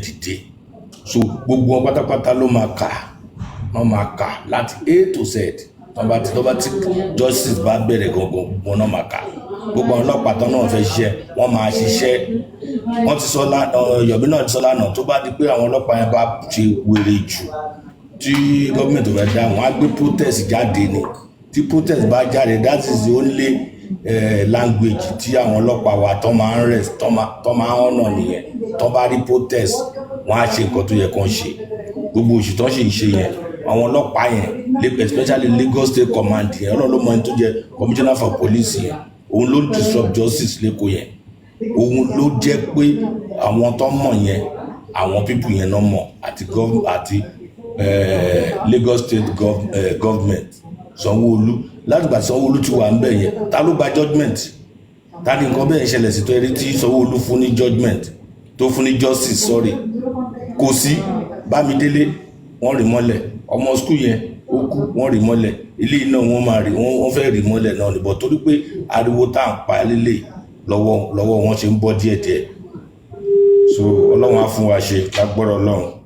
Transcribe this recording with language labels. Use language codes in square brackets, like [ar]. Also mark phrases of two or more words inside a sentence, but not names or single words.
[yo] dìde so gbogbo wọn pátápátá ló máa kà láti A to Z tọ́ba tí justice bá bẹ̀rẹ̀ gangan wọn náà máa kà gbogbo àwọn ọlọ́pàá tán náà fẹ́ ṣiṣẹ́ wọ́n máa ṣiṣẹ́ wọ́n ti sọ Yomi náà ti sọ lánàá tó bá di pé àwọn ọlọ́pàá yẹn bá ṣe wèrè jù tí gọ́ọ̀mẹ̀ntì fẹ́ dá wọn á gbé protest jáde ni tí protest bá jáde [en] that is the only language [yo] tí àwọn ọlọ́pàá wa tán máa ń rest tán máa ń ọ̀nà nìyẹn tán bá rí protest wọ́n á ṣe nǹkan tó yẹ kán ṣe gbogbo òṣì tán ṣe ń ṣe yẹn àwọn ọlọ́pàá yẹn especially Lagos State Command yẹn ọlọ́run ló mọ ẹni tó jẹ́ [en] commissioner for police [yo] yẹn òun ló [en] disrupt justice [yo] lẹ́kọ̀ọ́ yẹn òun ló jẹ́ pé àwọn tó mọ̀ yẹn àwọn people yẹn náà mọ̀ àti Lagos State government Sanwó-Olú látìgbà Sanwó-Olú ti wà ń bẹ̀ yẹn ta ló gba judgement ta ni nǹkan bẹ́ẹ̀ ṣẹlẹ̀ sí tó ẹrí tí Sanwó-Olú fún ní judgement tó fún ní [en] justice sorry [yo] kò sí Bámidélé wọ́n rí mọ́lẹ̀ ọmọ skul yẹn ó kú wọ́n rí mọ́lẹ̀ ilé iná wọ́n fẹ́ rí mọ́lẹ̀ náà níbọ̀ torí pé ariwo tá à ń pa lélẹ̀ lọ́wọ́ wọn ṣe ń bọ́ díẹ̀díẹ̀ so Ọlọ́run á fún wa ṣe lágbọ́rọ̀ Ọlọ́run.